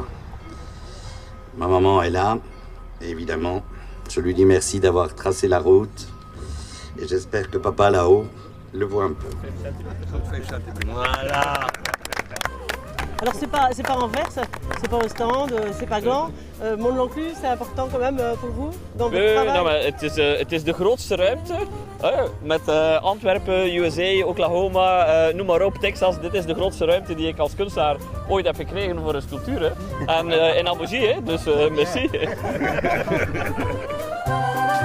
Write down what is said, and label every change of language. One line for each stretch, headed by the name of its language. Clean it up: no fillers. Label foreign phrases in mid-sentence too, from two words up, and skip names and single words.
French: Ma maman est là, et évidemment, je lui dis merci d'avoir tracé la route, et j'espère que papa là-haut le voit un peu. Voilà. Alors c'est pas Anvers, c'est pas Ostende, c'est pas Gand. Mont-de-l'Enclume, c'est important quand même pour vous dans votre travail?
Dutch: Nou, maar het is de grootste ruimte. Met Antwerpen, USA, Oklahoma, noem maar op, Texas. Dit is de grootste ruimte die ik als kunstenaar ooit heb gekregen voor een sculptuur. Hè. En in Amougy, dus merci.